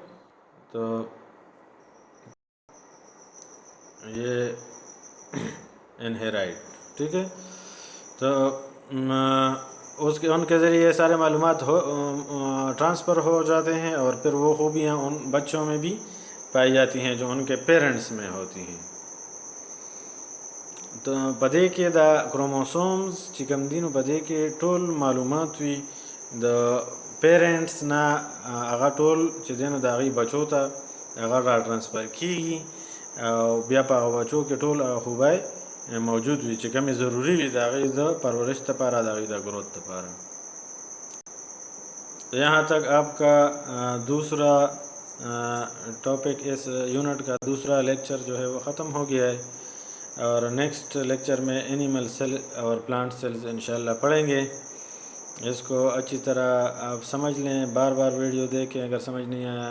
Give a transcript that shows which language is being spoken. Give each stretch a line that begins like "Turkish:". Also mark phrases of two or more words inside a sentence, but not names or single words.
Urdu: تو یہ انہیرائٹ، ٹھیک ہے؟ تو ان کے ذریعے سارے معلومات ٹرانسفر ہو جاتے ہیں، اور پھر وہ خوبیاں ان بچوں میں بھی پائی جاتی ہیں جو ان کے پیرنٹس میں ہوتی ہیں۔
Pashto: تو پدې کې دا کروموسومز چې کوم دي نو پدې کې ټول معلومات وي د پیرنټس نه، هغه ټول چې دی نو د هغوی بچو ته هغه را ټرانسفر کېږي، او بیا په هغه بچو کې ټول خوبی موجود وي چې کومې ضروري وي د هغوی د پرورش لپاره، د هغوی د گروتھ لپاره۔
Urdu: یہاں تک آپ کا دوسرا ٹاپک، اس یونٹ کا دوسرا لیکچر جو ہے وہ ختم ہو گیا ہے، اور
English: next lecture
Urdu: میں
English: animal cell
Urdu: اور
English: plant cells
Urdu: انشاءاللہ پڑھیں گے۔ اس کو اچھی طرح آپ سمجھ لیں، بار بار ویڈیو دیکھیں اگر سمجھ نہیں آیا۔